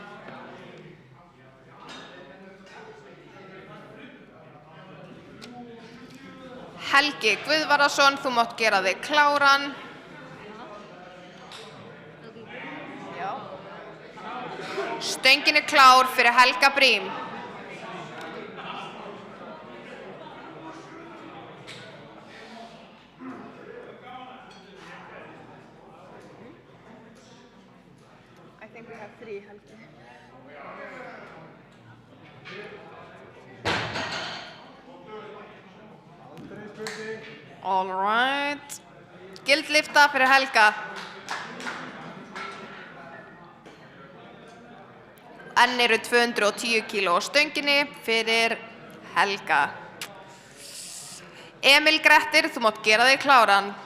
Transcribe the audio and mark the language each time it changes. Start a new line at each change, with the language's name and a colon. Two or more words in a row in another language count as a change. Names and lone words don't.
Icelandic: Helgi Guðvarðarson, þú mátt gera þig kláran. Stöngin er klár fyrir Helga Brím.
English: I think we have 3, Helgi. All right.
Icelandic: Gild lyfta fyrir Helga. Enn eru 210 kíló á stönginni fyrir Helga. Emil Grettir, þú mátt gera þig kláran.